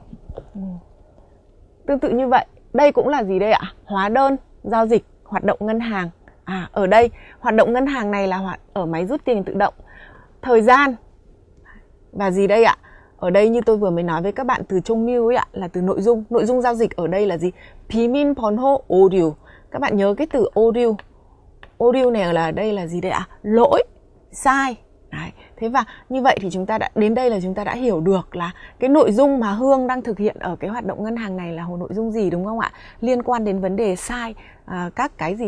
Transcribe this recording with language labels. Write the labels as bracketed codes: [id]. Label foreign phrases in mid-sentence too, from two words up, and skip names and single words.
[vi] Tương tự như vậy. Đây cũng là gì đây ạ? Hóa đơn giao dịch hoạt động ngân hàng. Ở đây hoạt động ngân hàng này là ở máy rút tiền tự động. Thời gian và gì đây ạ? Ở đây như tôi vừa mới nói với các bạn, từ trông mưu ấy ạ, là từ nội dung. Nội dung giao dịch ở đây là gì? [ko] 비밀 번호 오류. [vi] Các bạn nhớ cái từ 오류. 오류 này là đây là gì đây ạ? Lỗi, sai. Đấy. Thế và như vậy thì chúng ta đã đến đây là chúng ta đã hiểu được là cái nội dung mà Hương đang thực hiện ở cái hoạt động ngân hàng này là nội dung gì, đúng không ạ? Liên quan đến vấn đề sai các cái gì?